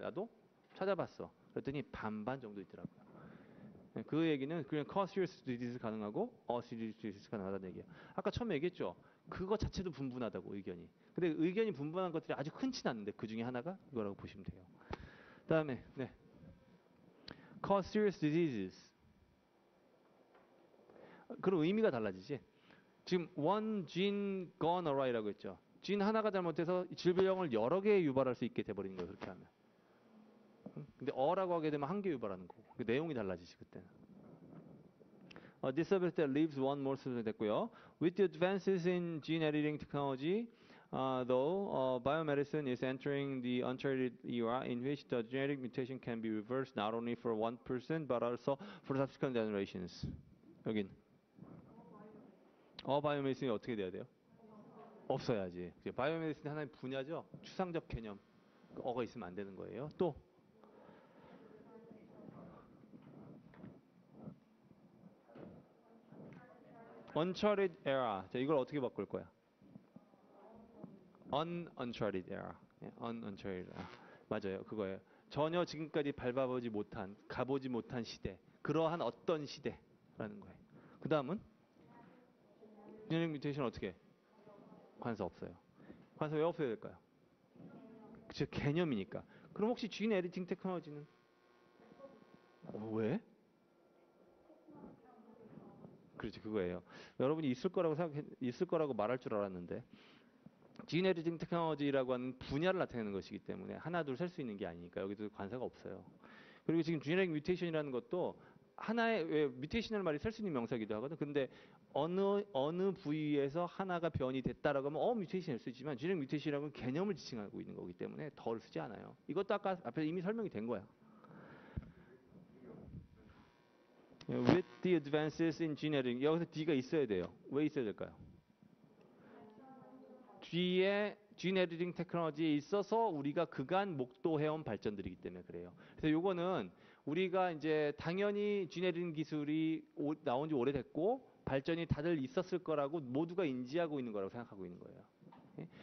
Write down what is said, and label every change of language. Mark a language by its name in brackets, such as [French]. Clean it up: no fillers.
[Korean] 나도 찾아봤어. 그랬더니 반반 정도 있더라고요. 그 얘기는 그냥 [English] cause serious disease [Korean] 가능하고 [English] serious disease [Korean] 가능하다는 얘기예요. 아까 처음에 얘기했죠. 그거 자체도 분분하다고 의견이. 근데 의견이 분분한 것들이 아주 흔치 않은데 그 중에 하나가 이거라고 보시면 돼요. [English] 다음에 cause serious diseases. [Korean] 그럼 의미가 달라지지. 지금 [English] one gene gone awry [Korean] 라고 했죠. 진 하나가 잘못해서 질병을 여러 개 유발할 수 있게 돼버리는 거예요. 그렇게 하면. 근데 어라고 하게 되면 한 개 유발하는 거고. 그 내용이 달라지지 그때는. [English] disability that leaves one more student [Korean] 됐고요. [English] With the advances in gene editing technology, though biomedicine is entering the uncharted era in which the genetic mutation can be reversed not only for one person but also for subsequent generations. [Korean] 여긴 바이오메디슨이 어떻게 돼야 돼요? 없어야지. 바이오메디슨 하나의 분야죠. 추상적 개념. 어가 있으면 안 되는 거예요. [English] 또 uncharted era. [Korean] 자, 이걸 어떻게 바꿀 거야? [English] uncharted era. uncharted era. [Korean] 맞아요. 그거예요. 전혀 지금까지 밟아보지 못한, 가보지 못한 시대, 그러한 어떤 시대라는 거예요. 그 다음은 지네릭 뮤테이션 어떻게? 관사 없어요. 관사 왜 없어야 될까요? 그쵸, 개념이니까. 그럼 혹시 진 에디팅 테크놀로지는 왜? 그렇지, 그거예요. 여러분이 있을 거라고 말할 줄 알았는데, 진 에디팅 테크놀로지라고 하는 분야를 나타내는 것이기 때문에 하나 둘 셀 수 있는 게 아니니까 여기도 관사가 없어요. 그리고 지금 지네릭 뮤테이션이라는 것도 하나의 왜 뮤테이션을 말이 셀 수 있는 명사기도 하거든. 근데 어느 부위에서 하나가 변이 됐다라고 하면 뮤테이션일 수 있지만 지네릭 뮤테이션이라는 개념을 지칭하고 있는 거기 때문에 덜 쓰지 않아요. 이것도 아까 앞에 이미 설명이 된 거야. [English] With the advances in gene editing [Korean] 여기서 D가 있어야 돼요. 왜 있어야 될까요? 뒤에 진 에디팅 테크놀로지에 있어서 우리가 그간 목도해온 발전들이기 때문에 그래요. 그래서 요거는 우리가 이제 당연히 진 에디팅 기술이 나온 지 오래됐고 발전이 다들 있었을 거라고 모두가 인지하고 있는 거라고 생각하고 있는 거예요. 예?